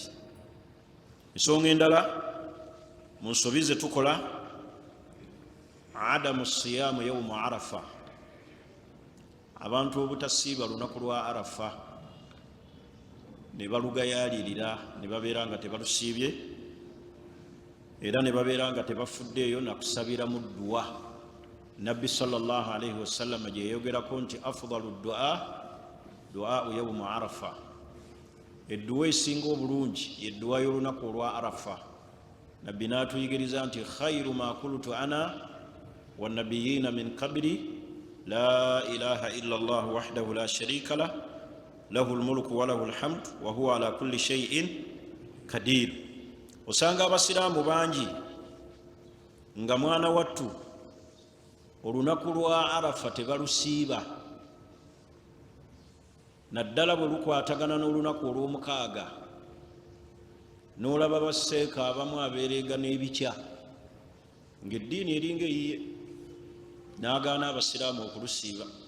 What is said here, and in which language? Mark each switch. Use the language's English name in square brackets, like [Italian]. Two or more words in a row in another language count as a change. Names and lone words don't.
[Ganda] Ensonga endala mu nsobi ze tukola, [Arabic] عدم صيام يوم عرفة, [Ganda] abantu obutasiiba lunaku lwa arafa, ne balugayaalirira, ne babeera nga tebalusiibye, era ne babeera nga tebafuddeeyo nakusabira mu dduwa. Nabbi [Arabic] صلى الله عليه وسلم [Ganda] gye yayogerako nti [Arabic] أفضل الدعاء يوم عرفة, [Ganda] edduwa esinga obulungi yedduwa y'olunaku olwa arafa. Nabbi n'atuyigiriza nti [Arabic] خير ما قلت أنا والنبيون من قبلي لا إله إلا الله وحده لا شريك له له الملك وله الحمد وهو على كل شيء قدير. [Ganda] Osanga abasiraamu bangi nga mwana wattu olunaku lwa arafa tebalusiiba, naddala bwe lukwatagana n'olunaku olw'omukaaga, n'olaba basseeka abamu abeereega n'ebikya ng'eddiini eringa eyiye, n'agaana abasiraamu okulusiiba.